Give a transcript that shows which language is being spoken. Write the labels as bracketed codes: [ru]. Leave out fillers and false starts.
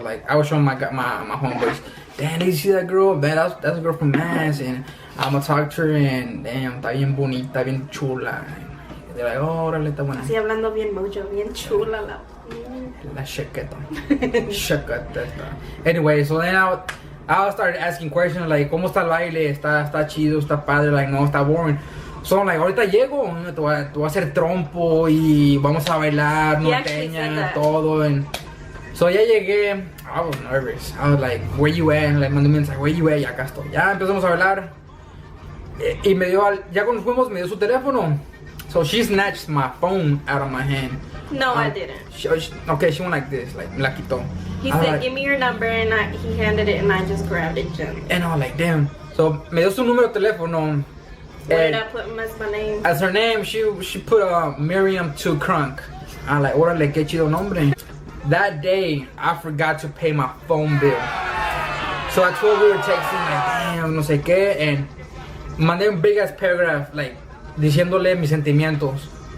[en] I was showing my homeboys, damn, did you see that girl? Man, that's a girl from Mass, and I'm gonna talk to her, and damn, [es] está bien bonita, bien chula. [en] And they're like, oh, [es] órale, está buena. Así hablando bien mucho, bien chula la chiqueta. [en] Anyway, so then I started asking questions like, [es] ¿cómo está el baile? ¿Está chido? ¿Está padre? [en] Like, no, está boring. [es] So, like, ahorita llego, te voy a hacer trompo y vamos a bailar, norteña, todo. [en] And so [es] ya llegué, [en] I was nervous. I was like, where you at? [es] And like, mandé un mensaje, [en] where you at? [es] Ya acá estoy. Ya empezamos a bailar. Y me dio, ya cuando fuimos, me dio su teléfono. [en] So she snatched my phone out of my hand. No, I didn't. She went like this, like, [es] me la quitó. [en] He said, like, give me your number, and he handed it, and I just grabbed it gently. And I was like, damn. [es] So me dio su número de teléfono. [en] What did I put as my name? As her name, she put Miriam 2 Crunk. I'm like, [es] órale, qué chido nombre. [en] That day, I forgot to pay my phone bill. So I told her we were texting, like, damn, [es] no sé qué, [en] and [es] mandé un [en] big ass paragraph, like, [es] diciéndole mis sentimientos.